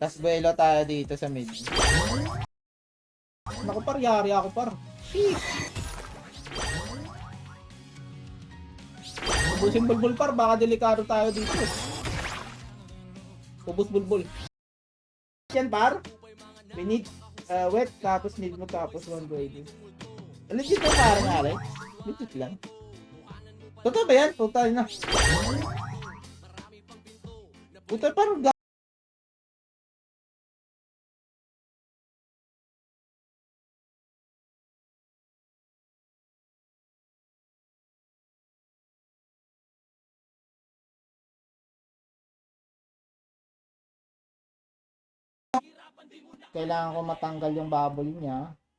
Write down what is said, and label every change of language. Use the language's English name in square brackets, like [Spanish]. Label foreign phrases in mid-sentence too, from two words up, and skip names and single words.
[Filipino] Tas buelo tayo dito sa mid. Naku par, yari ako par. Sheesh. Ubusin bulbul par, baka delikado tayo dito. Ubus bulbul. Yan par. [English] We need wet, [Filipino] tapos need mo, tapos [English] one way. [Filipino] Legit na parang Alex. Legit lang. Totoo ba yan? Puta na. Puta parang kailangan ko matanggal yung bubble niya.